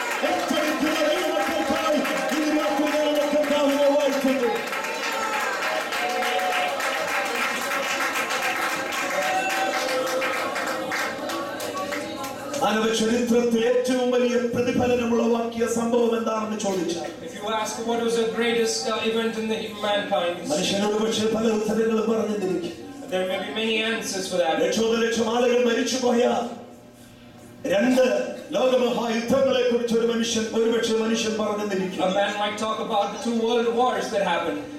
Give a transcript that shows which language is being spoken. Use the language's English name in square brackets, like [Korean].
[Malayalam] ഏറ്റെടുക്കുന്ന ദൈവമക്കൾക്കായി ഇന്ന് രാത്രി ഞാൻ കർത്താവിനെ വാഴ്ത്തുന്നു. മാനവ ചരിത്രത്തിൽ ഏറ്റവും വലിയ പ്രതിഫലനമുളവാക്കിയ സംഭവം എന്താണെന്ന് ചോദിച്ചാൽ, [English] if you ask what was the greatest event in the mankind, [Malayalam] മനുഷ്യനോട് പക്ഷേ പല ഉത്തരങ്ങളും പറഞ്ഞിരിക്കും. [English] there may be many answers for that. [Malayalam] ലക്ഷോപലക്ഷം ആളുകൾ മരിച്ചുപോയ 2 ലോകമഹായുദ്ധങ്ങളെ കുറിച്ച് ഒരുപക്ഷെ മനുഷ്യൻ പറഞ്ഞിരിക്കും. [English] A man might talk about the 2 world wars that happened.